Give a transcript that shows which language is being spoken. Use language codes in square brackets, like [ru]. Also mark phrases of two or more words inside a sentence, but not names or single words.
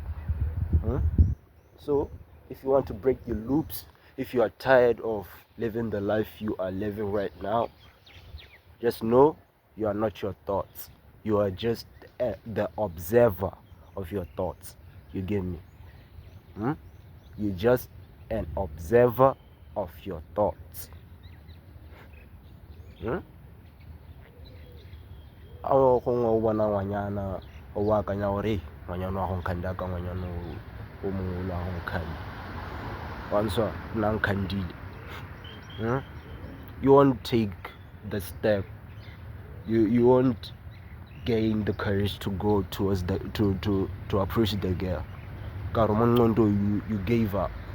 [en] So if you want to break the loops, if you are tired of living the life you are living right now, just know you are not your thoughts. You are just the observer of your thoughts. You get me? You're just an observer of your thoughts. [nso] Ao gongwe o bona ngwanyana o akanya gore ngwanyana wa go nkanda ka ngwanyana o mongwe wa go nkanda once na nkandile. [en] You won't take the step. You won't gain the courage to go towards to approach the girl. You gave up.